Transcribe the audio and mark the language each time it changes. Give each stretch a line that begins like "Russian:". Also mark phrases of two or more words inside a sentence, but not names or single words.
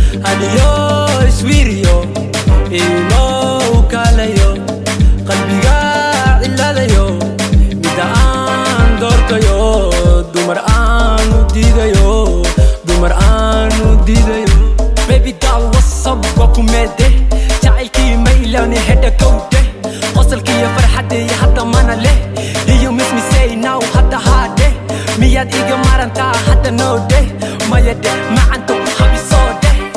Somali: Adiyo, iswiiriyo, imo u kaalayo. Qalbiga ilaalayo, mida aan doortayo. Dumar aan u diidayo, dumar aan u diidayo.
English: Baby doll, what's up?
Somali: Waa ku meede. Jacaylkii ma ilaani, hedha kowde. Qosolka iyo farxadda iyo hadda mana leh.
English: Do you miss me? Say now,
Somali: hadda haa dheh. Miyaad iga marantaa? Hadda no dheh. Maya dheh, macanto habiso dheh.